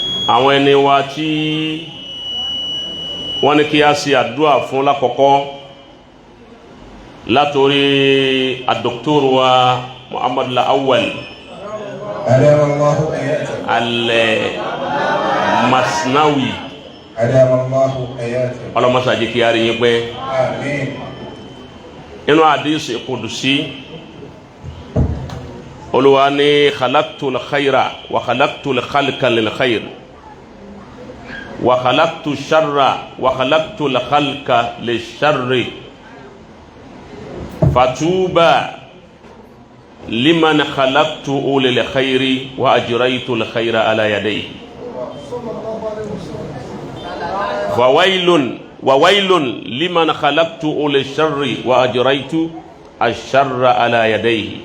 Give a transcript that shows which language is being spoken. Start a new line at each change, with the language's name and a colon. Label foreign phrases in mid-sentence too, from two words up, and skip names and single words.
Yoruba: àwọn ẹni wa tí wọ́n ní kí a ṣe àdúrà fún lákọ̀ọ́kọ́ látorí àdókítọ́rù wa Muhammad Awon al-Masnawi ọlọ́mọsá jẹ́ kí a rí yín pẹ́ inú hadisi kudusi Olúwa ní
Arabic: خلقت الخير وخلقت الخلق للخير وخلقت الشر وخلقت الخلق للشر فطوبى لمن خلقت للخير وأجريت الخير على يديه وويل لمن خلقت للشر وأجريت الشر على يديه